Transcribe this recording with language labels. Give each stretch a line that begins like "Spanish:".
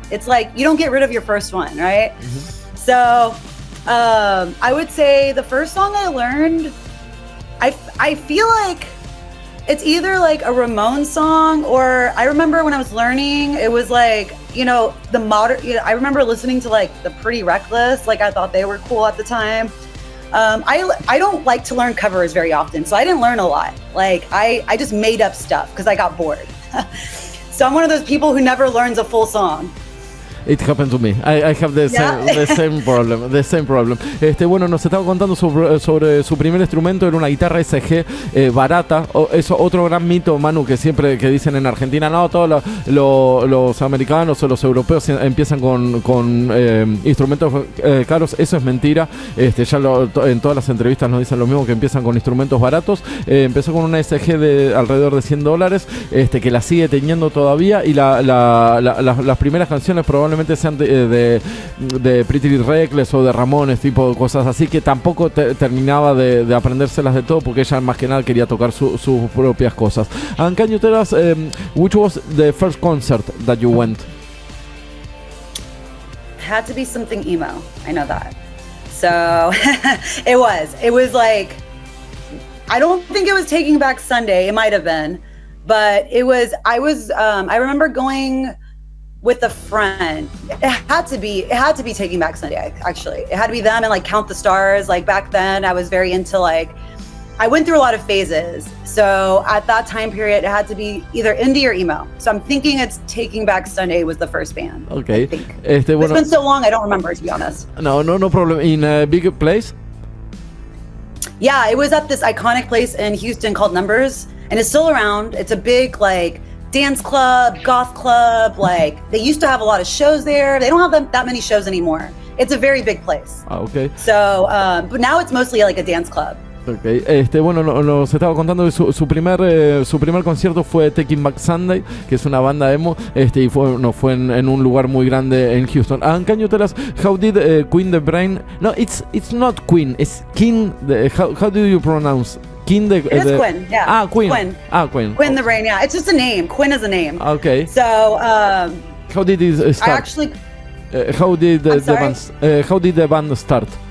English: It's like, you don't get rid of your first one, right? Mm-hmm. So I would say the first song I learned, I feel like it's either like a Ramones song, or I remember when I was learning, it was like, you know, the modern, you know, I remember listening to like the Pretty Reckless, like I thought they were cool at the time. I don't like to learn covers very often, so I didn't learn a lot. Like I just made up stuff because I got bored. So I'm one of those people who never learns a full song. It happened to me. I have the same problem. The same problem.
Spanish: Bueno, nos estaba contando sobre su primer instrumento. Era una guitarra SG barata. Eso otro gran mito, Manu, que siempre que dicen en Argentina, no, todos los americanos o los europeos empiezan con instrumentos caros. Eso es mentira. En todas las entrevistas nos dicen lo mismo, que empiezan con instrumentos baratos. Empezó con una SG de alrededor de $100, que la sigue teniendo todavía, y las primeras canciones probablemente sean de Pretty Reckless o de Ramones, tipo cosas así, que tampoco terminaba de aprendérselas de todo, porque ella más que nada quería tocar sus propias cosas.
English: And can you tell us which was the first concert that you went? Had to be something emo. I know that. So it was like, I don't think it was Taking Back Sunday. It might have been, but I remember going with a friend. It had to be Taking Back Sunday, actually. It had to be them and like Count the Stars. Like back then I was very into like, I went through a lot of phases. So at that time period, it had to be either indie or emo. So I'm thinking it's Taking Back Sunday was the first band. Okay. I think. It's been so long, I don't remember, to be honest. No problem. In a big place? Yeah, it was at this iconic place in Houston called Numbers, and it's still around. It's a big like dance club, goth club. Like they used to have a lot of shows there. They don't have that many shows anymore. It's a very big place. Okay. So, but now it's mostly like a dance club. Okay.
Spanish: Bueno, nos estaba contando que su primer concierto fue Taking Back Sunday, que es una banda emo, y fue en un lugar muy grande en Houston.
English: And can you tell us how did Quinn the Brain? No, it's not Quinn, it's Quinn. How do you pronounce? Quinn It is Quinn, yeah. Quinn. Quinn. Quinn the Brain, yeah. It's just a name. Quinn is a name. Okay. So, how did it start? I actually. How did the band start?